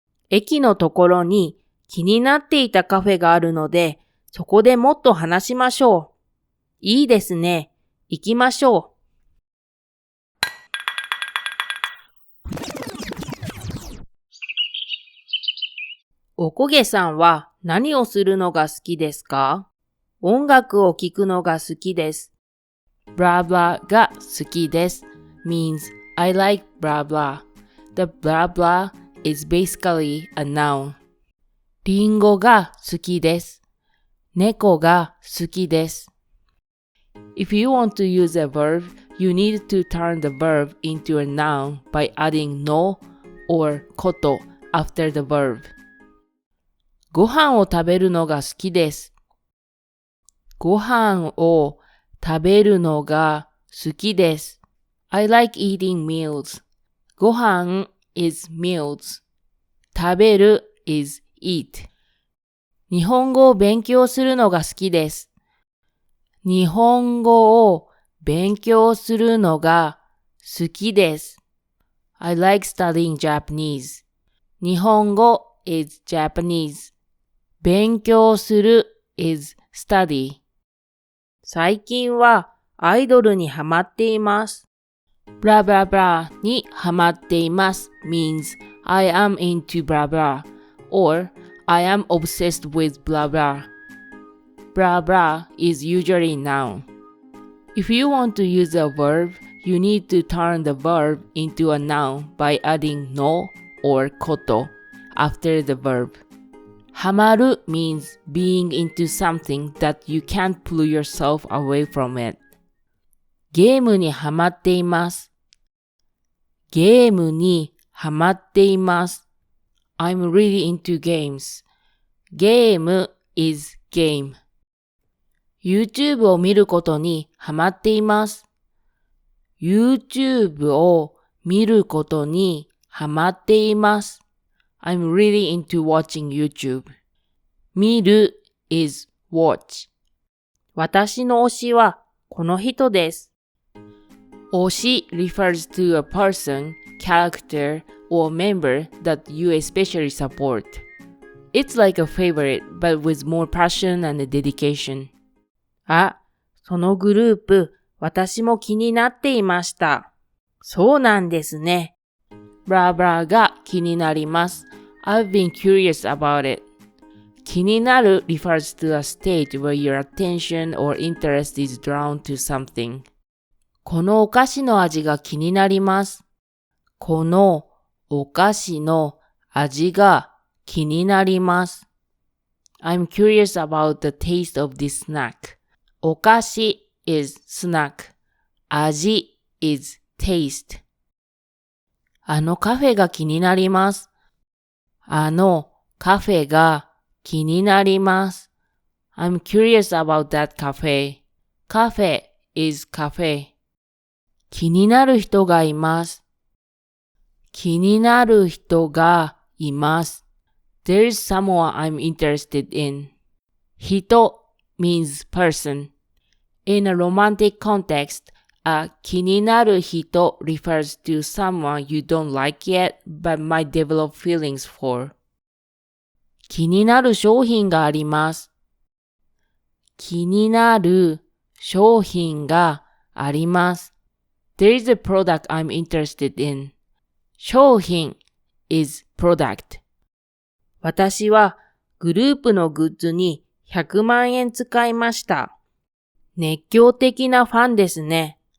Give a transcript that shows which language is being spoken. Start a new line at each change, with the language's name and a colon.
Japanese: 駅のところに気になっていたカフェがあるので、そこでもっと話しましょう。いいですね。行きましょう。おこげさんは何をするのが好きですか？音楽を聴くのが好きです。
English: blah blah
Japanese: が好きです
English: means I like blah blah. The blah blah is basically a noun.
Japanese: リンゴが好きです。猫が好きです。
English: If you want to use a verb, you need to turn the verb into a noun by adding no or こと after the verb.
Japanese: ご飯を食べるのが好きです。ご飯を食べるのが好きです。
English: I like eating meals. ご飯 is meals. 食べる is eat.
Japanese: 日本語を勉強するのが好きです。日本語を勉強するのが好きです。
English: I like studying Japanese. 日本語 is Japanese.
Japanese: 勉強する
English: is study.
Japanese: 最近はアイドルにハマっています。
English: blah blah blah
Japanese: にハマっています
English: means I am into blah blah or I am obsessed with blah blah. Blah blah is usually noun. If you want to use a verb, you need to turn the verb into a noun by adding no or こと after the verb. ハマる means being into something that you can't pull yourself away from it.
Japanese: ゲームにハマっています。ゲームにハマっています。
English: I'm really into games. ゲーム is game.
Japanese: YouTube を見ることにハマっています。YouTube を見ることにハマっています。
English: I'm really into watching YouTube. 見る is watch.
Japanese: 私の推しはこの人です。
English: 推し refers to a person, character, or member that you especially support. It's like a favorite, but with more passion and dedication.
Japanese: あ、そのグループ、私も気になっていました。そうなんですね。 blah blah が気になります。
English: I've been curious about it. 気になる refers to a state where your attention or interest is drawn to something.
Japanese: このお菓子の味が気になります。このお菓子の味が気になります。
English: I'm curious about the taste of this snack. お菓子 is snack. 味 is taste.
Japanese: あのカフェが気になります。あのカフェが気になります。
English: I'm curious about that cafe.
Japanese: カフェ
English: is cafe.
Japanese: 気になる人がいます。気になる人がいます。
English: There is someone I'm interested in. 人 means person. In a romantic context, a 気になる人 refers to someone you don't like yet but might develop feelings for.
Japanese: 気になる商品があります。気になる商品があります。
English: There is a product I'm interested in. 商品 is product.
Japanese: 私はグループのグッズに100万円使いました。熱狂的なファンですね。